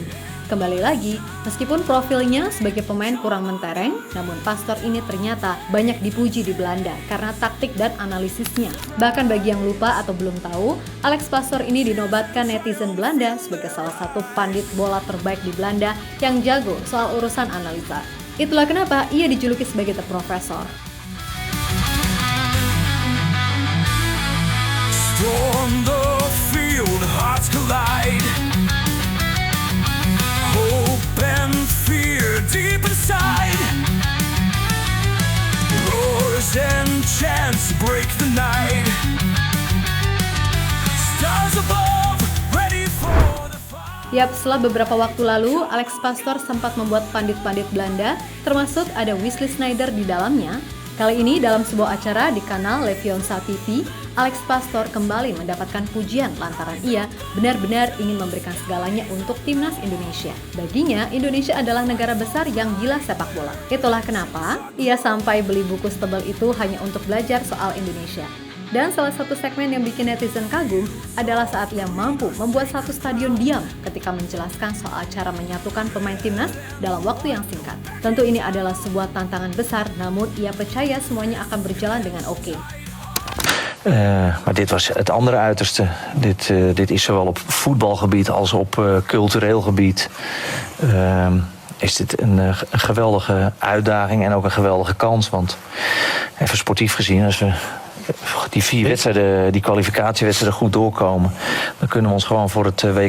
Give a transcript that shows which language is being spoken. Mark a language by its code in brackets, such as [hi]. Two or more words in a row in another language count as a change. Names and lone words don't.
[id] Kembali lagi, meskipun profilnya sebagai pemain kurang mentereng, namun Pastoor ini ternyata banyak dipuji di Belanda karena taktik dan analisisnya. Bahkan bagi yang lupa atau belum tahu, Alex Pastoor ini dinobatkan netizen Belanda sebagai salah satu pandit bola terbaik di Belanda yang jago soal urusan analisa. Itulah kenapa ia dijuluki sebagai The Professor. [en] On the field, hearts collide. Hope and fear deep inside. Roars and chants break the night. Stars above, ready for the fight. [id] Yap, setelah beberapa waktu lalu, Alex Pastoor sempat membuat pandit-pandit Belanda, termasuk ada Wesley Sneijder di dalamnya. Kali ini dalam sebuah acara di kanal Levionsa TV, Alex Pastoor kembali mendapatkan pujian lantaran ia benar-benar ingin memberikan segalanya untuk timnas Indonesia. Baginya, Indonesia adalah negara besar yang gila sepak bola. Itulah kenapa ia sampai beli buku setebal itu hanya untuk belajar soal Indonesia. Dan salah satu segmen yang bikin netizen kagum adalah saat ia mampu membuat satu stadion diam ketika menjelaskan soal cara menyatukan pemain timnas dalam waktu yang singkat. Tentu ini adalah sebuah tantangan besar, namun ia percaya semuanya akan berjalan dengan oke. [nl] Maar dit was het andere uiterste. Dit is zowel op voetbalgebied als op cultureel gebied. Is dit een geweldige uitdaging en ook een geweldige kans. Want even sportief gezien, als we die 4 wedstrijden, die kwalificatiewedstrijden goed doorkomen, dan kunnen we ons gewoon voor het WK